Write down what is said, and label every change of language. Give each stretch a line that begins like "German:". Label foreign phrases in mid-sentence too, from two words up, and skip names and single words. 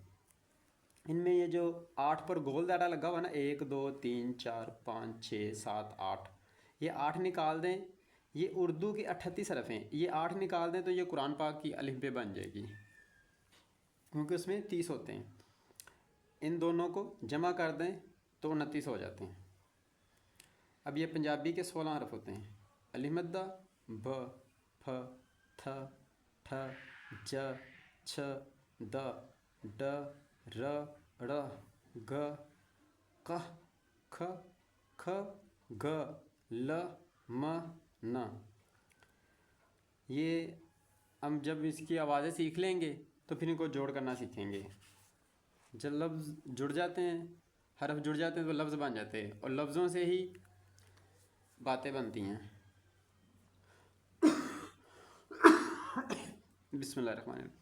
Urdu: ان میں یہ جو 8 پر گول دائرہ لگا ہوا نا، 1 2 3 4 5 6 7 8، یہ 8 نکال دیں، یہ اردو کے 38 حرف ہیں، یہ 8 نکال دیں تو یہ قرآن پاک کی الف بے بن جائے گی، کیونکہ اس میں 30 ہوتے ہیں۔ ان دونوں کو جمع کر دیں تو 29 ہو جاتے ہیں۔ اب یہ پنجابی کے 16 حرف ہوتے ہیں۔ الف مدہ، ب، پ، تھ، ٹھ، ج، چھ، د، ڈ، ر، ڑ، گ، ق، کھ، کھ، گ، ل، م، ن۔ یہ ہم جب اس کی آوازیں سیکھ لیں گے تو پھر ان کو جوڑ کرنا سیکھیں گے۔ جب لفظ جڑ جاتے ہیں، حرف جڑ جاتے ہیں تو لفظ بن جاتے ہیں، اور لفظوں سے ہی باتیں بنتی ہیں۔
Arabic: بسم اللہ الرحمن الرحیم۔